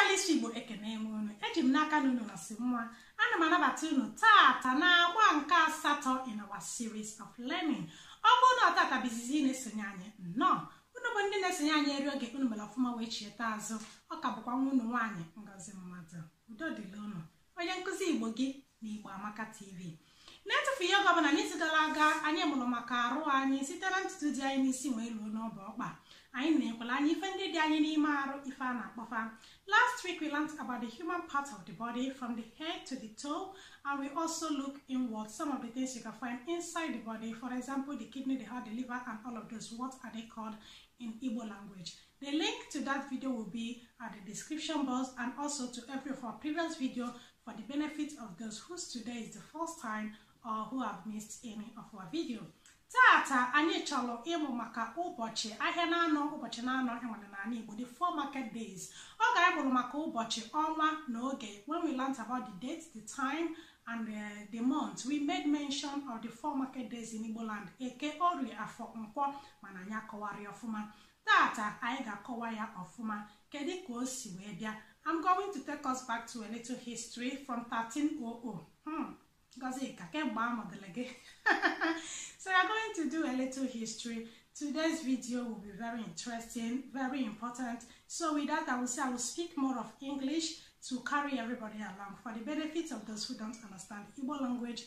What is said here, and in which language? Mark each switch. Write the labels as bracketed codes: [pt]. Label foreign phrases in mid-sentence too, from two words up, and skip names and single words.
[ig] Igbo ekene unu eji m n'aka n'unu na si mma ana m anabata unu tata na agba nke asatọ [en] in our series of learning. [ig] Ọ bụrụ na tata bizizi na-esonye anyị nnọọ unu bụ ndị na-esonye anyị eri oge unu mere ọfụma wee chieta azụ ọ ka bụkwa nwa unu nwaanyị Ngozi Mmadụ. Udo dịrị unu onye nkụzi Igbo gị na Igbo Amaka TV. Na-etufu ihe ọbụla n'izu gara aga anyị mụrụ maka arụ anyị site na ntutu dị anyị n'isi wee luo n'ọba ọkpa. Anyị na-ekwela anyị ife ndị dị anyị n'ime arụ ife a na-akpọfa. [en] Last week we learned about the human part of the body from the head to the toe, and we also look inward some of the things you can find inside the body. For example, the kidney, the heart, the liver, and all of those. What are they called in Igbo language? The link to that video will be at the description box and also to every of our previous video for the benefit of those whose today is the first time or who have missed any of our video. [ig] Tata anyị chọrọ ịmụ maka ụbọchị ahịa na-anọ ụbọchị na-anọ enwere n'ala Igbo, [en] the 4 market days. [ig] Ọ ga-abụrụ maka ụbọchị ọnwa na oge. [en] When we learned about the dates, the time, and the month, we made mention of the 4 market days in Igbo land. [ig] Eke, Orie, Afọ, Nkwọ, mana anyị akọwara ya ọfụma. Tata anyị ga-akọwa ya ọfụma kedu ka o si wee bịa. [en] I'm going to take us back to a little history from 1300. So we are going to do a little history. Today's video will be very interesting, very important. So with that, I will speak more of English to carry everybody along for the benefit of those who don't understand Igbo language.